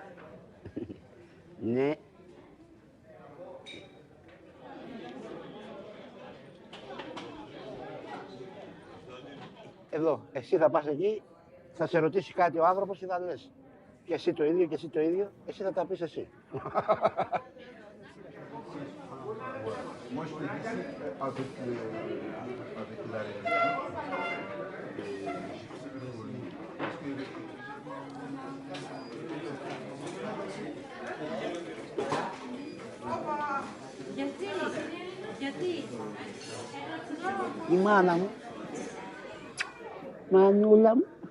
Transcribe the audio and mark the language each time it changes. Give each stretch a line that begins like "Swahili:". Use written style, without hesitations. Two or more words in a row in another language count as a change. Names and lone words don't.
Greek: Ναι. Εδώ, εσύ θα πας εκεί, θα σε ρωτήσει κάτι ο άνθρωπος και θα λες. Και εσύ το ίδιο, και εσύ το ίδιο, εσύ θα τα πεις εσύ.
French: Moi, je fais ici avec la réalité.
Greek: Γιατί. Η μάνα μου. Μανούλα μου.